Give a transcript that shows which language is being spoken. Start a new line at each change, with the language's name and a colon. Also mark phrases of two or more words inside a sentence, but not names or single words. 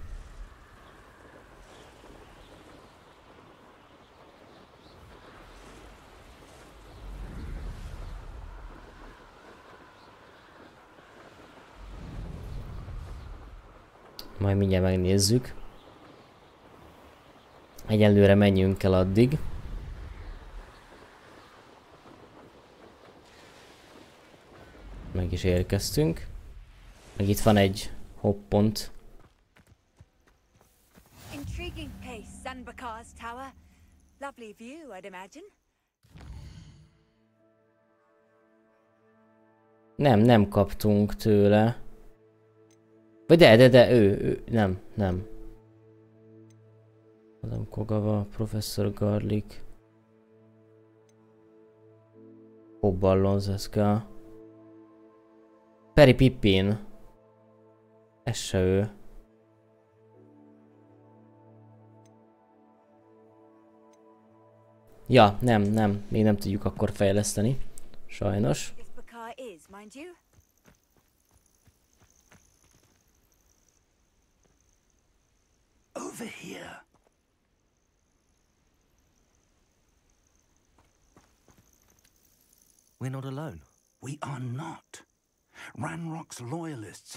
Hungarian: Majd mindjárt megnézzük. Egyelőre menjünk el addig. Meg is érkeztünk. Meg itt van egy hoppont.
English: Intriguing place, Zanbakar's tower. Lovely view, I'd imagine.
Hungarian: Nem kaptunk tőle. Vagy de, ő, nem. Adam Kogava, Professor Garlic. Hobballonzeszka. Perry Pippin. Ez se ő. Ja, nem, még nem tudjuk akkor fejleszteni. Sajnos.
English: Over here. We're not alone. We are not. Ranrock's loyalists.